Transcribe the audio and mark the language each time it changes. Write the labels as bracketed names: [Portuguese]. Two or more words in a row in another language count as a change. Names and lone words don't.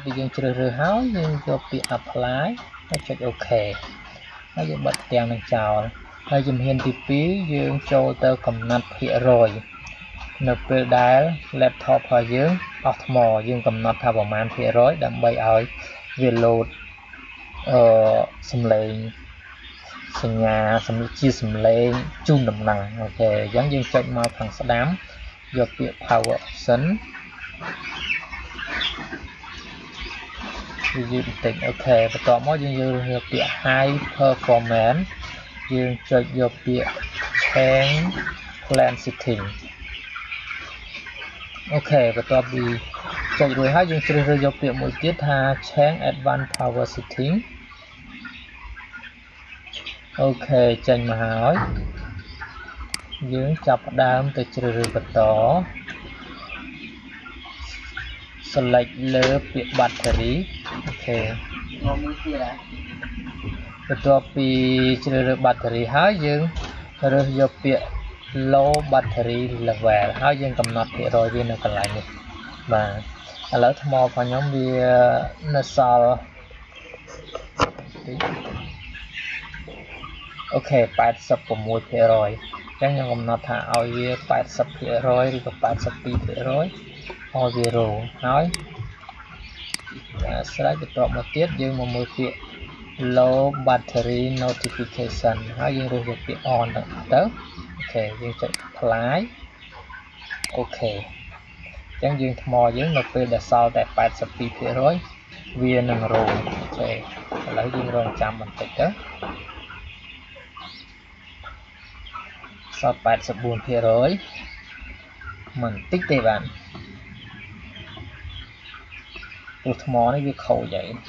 [Khmer] ពីយើងជ្រើសរើសហើយយើងយកពាក្យ apply ហើយចុច OK ហើយយើងបិទទាំងនឹងចោលហើយជំហានទី2យើងចូលទៅកំណត់ភាគរយនៅពេលដែល laptop របស់យើងអស់ថ្មយើងកំណត់ថាប្រមាណភាគរយដើម្បីឲ្យវា load សំឡេងសញ្ញាជាសំឡេងជូនដំណឹងអូខេអញ្ចឹងយើងចុចមកខាងស្ដាំយកពាក្យ [English] power option [Khmer] វាយឺតបន្តិចអូខេបន្ទាប់មកយើងយកពាក្យ [English] high performance [Khmer] យើងចុចយកពាក្យ [English] change plan setting [Khmer] អូខេបន្ទាប់ពីចុចរួចហើយយើងជ្រើសរើសយកពាក្យមួយទៀតថា [English] change advanced power setting [Khmer] អូខេចេញមកហើយយើងចាប់ផ្ដើមទៅជ្រើសរើសបន្ត select លើពាក្យ battery អូខេមួយទៀតបន្ទាប់ពីជ្រើសរើស battery ហើយយើងរើសយកពាក្យ [English] low battery level [Khmer] ហើយយើងកំណត់ភាគរយវានៅកន្លែងនេះបាទឥឡូវថ្មរបស់ខ្ញុំវានៅសល់ អូខេ 86% អញ្ចឹងខ្ញុំកំណត់ថាឲ្យវា 80% ឬក៏ 82% ឲ្យវារោហើយស្រេច បន្ទាប់មកទៀតយើងមកមើលពាក្យ [English] low battery notification [Khmer] ហើយយើងរើសយកពា ក្យ on ទៅអូខេយើងចុច apply អូខេអញ្ចឹងយើងថ្មយើងនៅពេលដែលសល់តែ 82% វានឹងរោអូខេឥឡូវយើងរងចាំបន្តិចទៅសល់ 84% មិនតិចទេបាទព្រោះថ្មនេះវាខូចហើយ